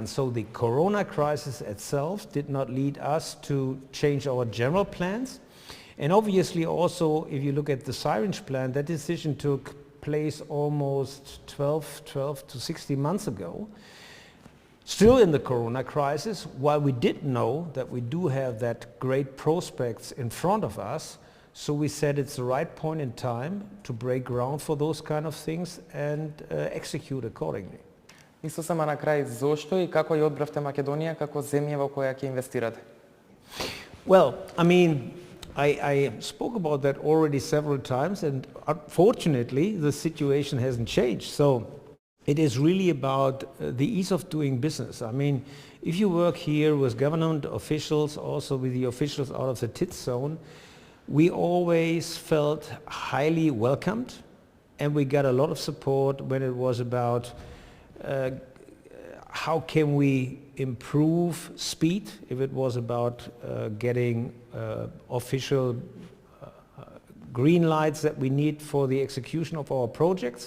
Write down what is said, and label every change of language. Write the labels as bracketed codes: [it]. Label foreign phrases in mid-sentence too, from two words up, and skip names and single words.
[en] So the Corona crisis itself did not lead us to change our general plans, and obviously also if you look at the syringe plant, that decision took place almost 12 to 16 months ago, still in the Corona crisis, while we did know that we do have that great prospects in front of us. So we said it's the right point in time to break ground for those kind of things and execute accordingly. [mk] И сосема на крај, зошто и како ја одбравте Македонија како земја во која ќе инвестирате? [en] Well, I mean, I spoke about that already several times, and unfortunately the situation hasn't changed. So it is really about the ease of doing business. I mean, if you work here with government officials, also with the officials out of the TIT zone, we always felt highly welcomed, and we got a lot of support when it was about how can we improve speed, if it was about getting official green lights that we need for the execution of our projects.